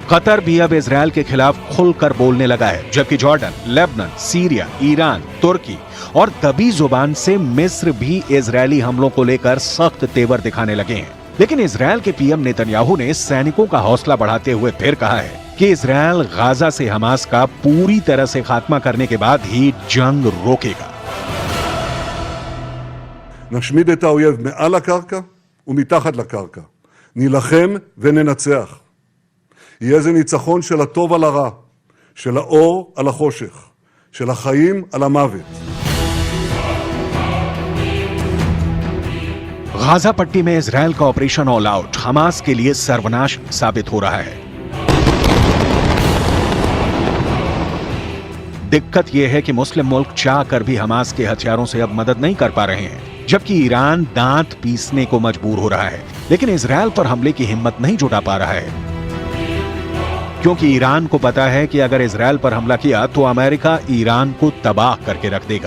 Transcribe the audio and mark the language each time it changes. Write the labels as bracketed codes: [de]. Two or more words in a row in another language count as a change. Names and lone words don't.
[hi] कतर भी अब इजरायल के खिलाफ खुलकर बोलने लगा है, जबकि जॉर्डन, लेबनान, सीरिया, ईरान, तुर्की और दबी जुबान से मिस्र भी इजरायली हमलों को लेकर सख्त तेवर दिखाने लगे हैं। लेकिन इजरायल के पीएम नेतन्याहू ने सैनिकों का हौसला बढ़ाते हुए फिर कहा है कि इजरायल गाजा से हमास का पूरी तरह से खात्मा करने के बाद ही जंग रोकेगा। [he] נשמיד את האויב מעל הקרקע ומתחת לקרקע. נילחם וננצח. יהיה זה ניצחון של הטוב על הרע, של האור על החושך, של החיים על המוות. [hi] गाजा पट्टी में इजरायल का [en] operation all out [hi] हमास के लिए सर्वनाश साबित हो रहा है। दिक्कत यह है कि मुस्लिम मुल्क चाह कर भी हमास के हथियारों से अब मदद नहीं कर पा रहे हैं, जबकि ईरान दांत पीसने को मजबूर हो रहा है, लेकिन इजरायल पर हमले की हिम्मत नहीं जुटा पा रहा है, क्योंकि ईरान को पता है कि अगर इजरायल पर हमला किया तो अमेरिका ईरान को तबाह करके रख देगा।